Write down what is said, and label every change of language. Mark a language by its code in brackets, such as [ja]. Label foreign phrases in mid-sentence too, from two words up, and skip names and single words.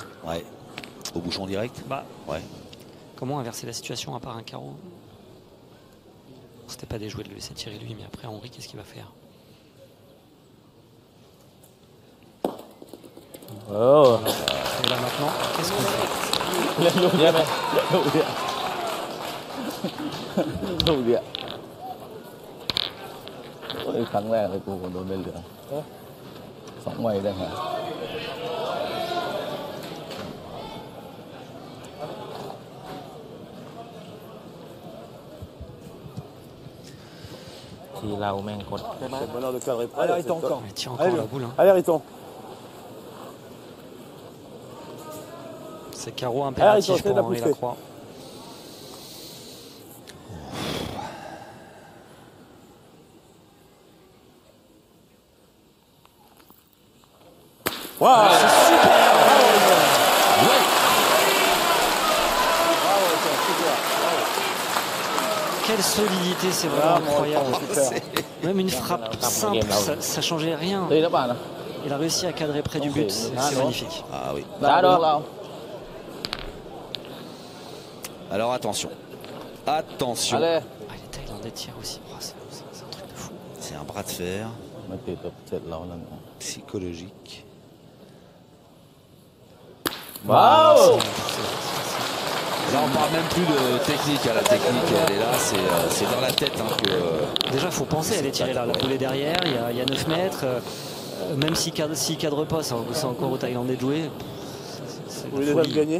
[fr] Ouais. Au bouchon direct. Bah, ouais. Comment inverser la situation à part un carreau? C'était pas déjoué de le laisser tirer lui, mais après Henri, qu'est-ce qu'il va faire? Oh. Et là maintenant, qu'est-ce qu'on fait? [th] ลูกเดียวไหมลูกเดียวลูกเดียวโอ้ยครั้งแรกเลยกูโดนใบเหลือง2 ใบได้ไง ทีเราแม่งกด [fr] C'est bonheur de cadrer près. Allez, là, Riton, c'est top. encore. Il tire encore la boule. Hein. Allez, Riton. C'est carreau impératif Riton, pour Henri Lacroix. Wow. C'est super. Quelle solidité, c'est vraiment incroyable. Même une frappe simple, ça changeait rien. [th] ตีแล้วป่ะนะ [fr] Il a réussi à cadrer près du but, c'est magnifique. Ah oui. [th] ได้แล้วเรา [fr] Alors attention. Attention. [th] อะไร [fr] Ah, les Thaïlandais tirent aussi. Oh, c'est un truc de fou. C'est un bras de fer [th] มาตีแบบเสร็จแล้วนั่น [fr] psychologique. [th] ว้าว [fr] Là, on parle même plus de technique. La technique, elle est là. C'est dans la tête hein, que. Déjà, il faut penser à les tirer là. La boule est derrière, il y a 9 mètres. Même s'il cadre pas, c'est encore aux Thaïlandais de jouer. Vous voulez déjà le gagner?